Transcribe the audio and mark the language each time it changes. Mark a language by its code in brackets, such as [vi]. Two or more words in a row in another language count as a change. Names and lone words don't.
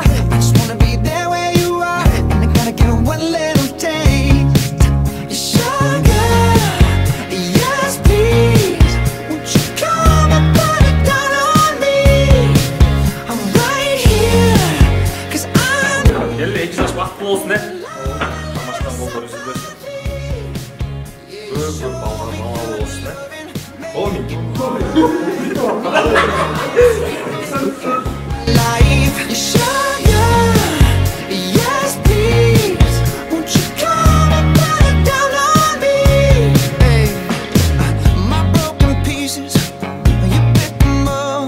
[en] I just wanna be there where you are, and I gotta get one little taste. Your sugar, yes please. Won't you come and put it down on me? I'm right here, 'cause I'm [kk] Келді, 2 жас бақытты болсын, Тамашқан қолдар үзілді. Көп балдар бала болсын, [en] life. Your sugar, yes please. Won't you come and put it down on me? Hey, my broken pieces, you pick them up.